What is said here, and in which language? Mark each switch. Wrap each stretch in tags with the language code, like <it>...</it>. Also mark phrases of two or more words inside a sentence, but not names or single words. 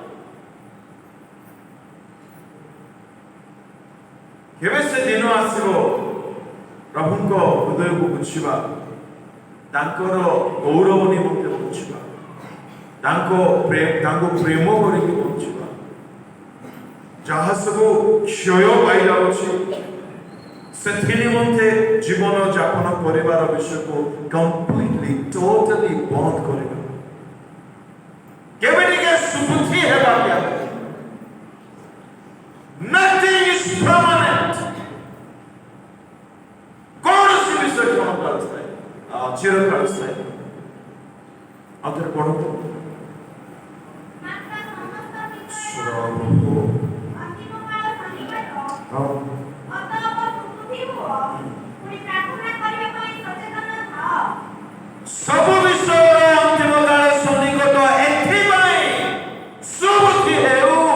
<or>କେବେ ସେ ଦିନ ଆସିବ ପ୍ରଭୁଙ୍କ ହୃଦୟକୁ ବୁଝିବା, ତାଙ୍କର ଗୌରବ ନିମନ୍ତେ ବୁଝିବା, ତାଙ୍କୁ ପ୍ରେମ କରିକି ବୁଝିବା। ଯାହା ସବୁ କ୍ଷୟ ପାଇଯାଉଛି ସେଥି ନିମନ୍ତେ ଜୀବନ ଯାପନ କରିବାର ବିଷୟକୁ</or> <en>completely totally</en> <or>ବନ୍ଦ କରିବା। କେବେ ଟିକେ ସୁବୁଦ୍ଧି ହେବା।</or> <en>Nothing is permanent.</en> <or>କୌଣସି ବିଷୟ କଣ କାଳସ୍ଥାୟୀ, ଚିରକାଳସ୍ଥାୟୀ। ଆଉ ଥରେ ପଢନ୍ତୁ। ସବୁ ବିଷୟର ଅନ୍ତିମ କାଳ ସନ୍ନିକଟ, ଏଥିପାଇଁ ସୁବୁଦ୍ଧି ହେଉ।</or>